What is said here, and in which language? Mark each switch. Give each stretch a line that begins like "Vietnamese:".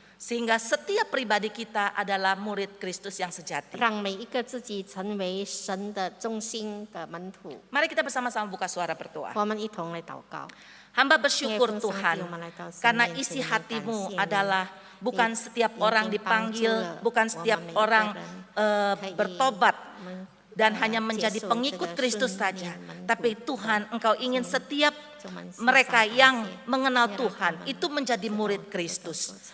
Indonesian: Sehingga setiap pribadi kita adalah murid Kristus yang sejati.
Chinese: 让每一个自己成为神的中心的门徒。
Indonesian: Mari kita bersama-sama buka suara berdoa.
Chinese: 我们一同来祷告。
Indonesian: Hamba bersyukur Tuhan, karena isi hatimu adalah bukan setiap orang dipanggil, bukan setiap orang bertobat dan hanya menjadi pengikut Kristus saja. Tapi Tuhan, Engkau ingin setiap mereka yang mengenal Tuhan itu menjadi murid Kristus.